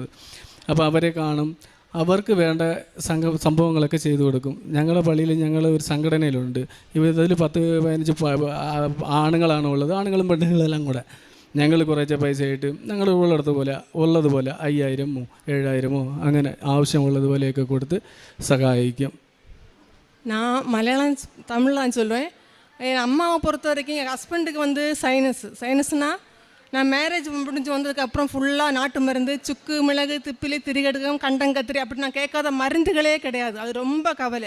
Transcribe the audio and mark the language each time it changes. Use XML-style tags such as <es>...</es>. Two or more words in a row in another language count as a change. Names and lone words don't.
<ml>അപ്പോൾ അവരെ കാണും, അവർക്ക് വേണ്ട സംഭവങ്ങളൊക്കെ ചെയ്തു കൊടുക്കും. ഞങ്ങളുടെ പള്ളിയിൽ ഞങ്ങൾ ഒരു സംഘടനയിലുണ്ട്. ഇതിൽ 10-15 ആണുങ്ങളാണ് ഉള്ളത്. ആണുങ്ങളും പെണ്ണുങ്ങളെല്ലാം കൂടെ ഞങ്ങൾ കുറേശ്ശെ പൈസ ആയിട്ട് ഞങ്ങൾ ഉള്ളതുപോലെ 5000-ഓ 7000-ഓ അങ്ങനെ ആവശ്യമുള്ളതുപോലെയൊക്കെ കൊടുത്ത് സഹായിക്കും.</ml> <ta>நான் மலையாளம் தமிழ் தான் சொல்லுவேன். என் அம்மாவை பொறுத்த வரைக்கும் என் ஹஸ்பண்டுக்கு வந்து சைனஸ்னால் நான் மேரேஜ் முடிஞ்சு வந்ததுக்கப்புறம் ஃபுல்லாக நாட்டு மருந்து, சுக்கு, மிளகு, திப்பிலி, திரிகடுகம், கண்டங்கத்திரி, அப்படி நான் கேட்காத மருந்துகளே கிடையாது. அது ரொம்ப கவலை.</ta>